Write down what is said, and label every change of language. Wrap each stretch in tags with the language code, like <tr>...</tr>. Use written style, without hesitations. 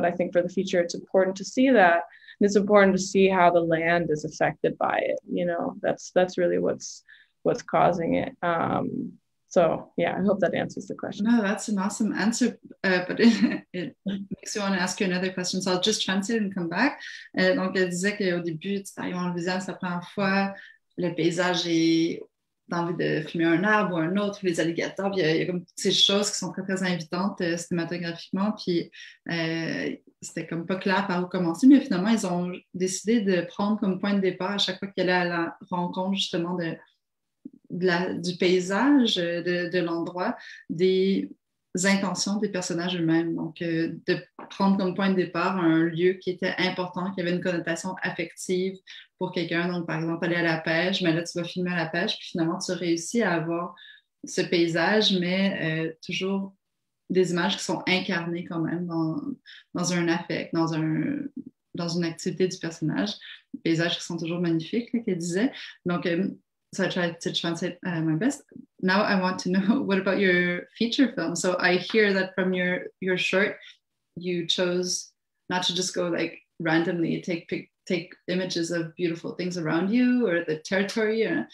<en>But I think for the feature, it's important to see that. And it's important to see how the land is affected by it. You know, that's really what's causing it. So yeah, I hope that answers the question. No, that's an awesome answer, but it makes me want to ask you another question. So I'll just translate and come back.</en> <fr>Donc, elle disait qu'au début, tu arrives en Louisiane, c'est la première fois, le paysage est, t'as envie de fumer un arbre ou un autre, les alligators, puis il y a comme toutes ces choses qui sont très, très invitantes cinématographiquement, puis c'était comme pas clair par où commencer, mais finalement, ils ont décidé de prendre comme point de départ à chaque fois qu'ils allaient à la rencontre justement du paysage, de l'endroit, des intentions des personnages eux-mêmes. Donc, de prendre comme point de départ un lieu qui était important, qui avait une connotation affective pour quelqu'un. Donc, par exemple, aller à la pêche, mais là, tu vas filmer à la pêche, puis finalement, tu réussis à avoir ce paysage, mais toujours des images qui sont incarnées quand même dans un affect, dans une activité du personnage. Des paysages qui sont toujours magnifiques, là, qu'elle disait.</fr> <en>Donc, so I tried to translate my best. Now I want to know, what about your feature film? So I hear that from your short, you chose not to just go like randomly take images of beautiful things around you or the territory.</en>